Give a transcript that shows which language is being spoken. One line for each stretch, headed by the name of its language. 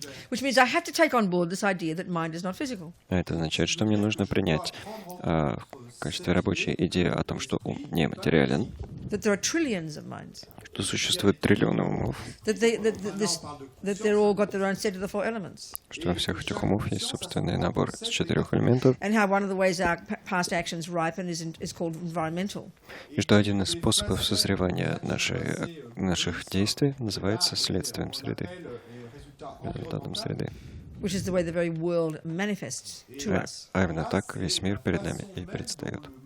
English: Which means I have to take on board this idea that mind is not physical.
Russian: Это означает, что мне нужно принять в качестве рабочей идею о том, что ум не материален.
English: that there are trillions of minds,
Russian: что существует триллионы умов,
English: that they're all got their own set of the four elements,
Russian: что у всех этих умов есть собственный набор из 4 элементов,
English: and how one of the ways our past actions ripen is called environmental.
Russian: и что один из способов созревания наших действий называется следствием среды, результатом среды.
English: Which is the way the very world manifests to us.
Russian: А именно так весь мир перед нами и предстает.